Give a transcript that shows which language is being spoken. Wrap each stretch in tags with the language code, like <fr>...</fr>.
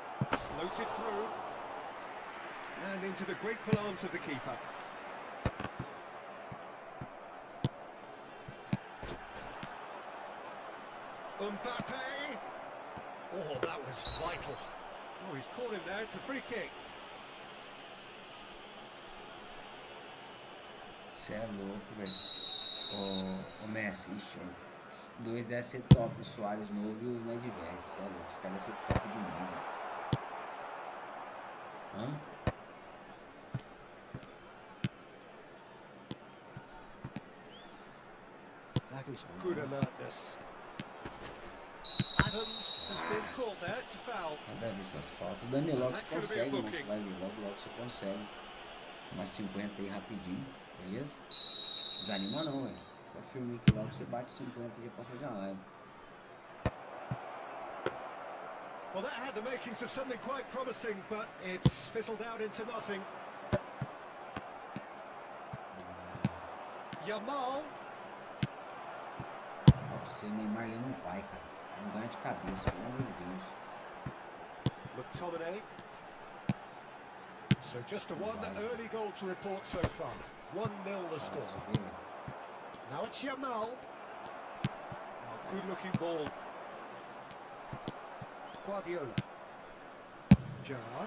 <en>Floated through. And into the grateful arms of the keeper. Mbappe. Oh, that was vital. Oh, he's caught him there. It's a free kick.</en> <pt>Cê é louco, velho. Ô Messi, ixi, ó. Dois deve ser top, o Soares novo e o Nedved. Cê é louco, esse cara deve ser top demais, velho. Hã?</pt> <en>That is good alertness. Adams has been caught there, it's a foul.</en> <pt>Nada a ver essas faltas. O Dani logo você</pt> <en>That's gonna be a</en> <pt>consegue, moço.</pt> <en>booking.</en> <pt>Vai ver, logo você consegue. Umas 50 aí rapidinho, beleza? Desanima não, velho. Fica firme que logo você bate 50 já pra fazer a live.</pt> <en>Well, that had the makings of something quite promising, but it's fizzled out into nothing. Yamal.</en> <pt>Ó, você Neymar ele não vai, cara. Não ganha de cabeça, pelo amor de Deus.</pt> <en>McTominay. So just a one early goal to report so far. 1-0 the score. Now it's Yamal. Oh, good looking ball. Guardiola. Gerrard.</en>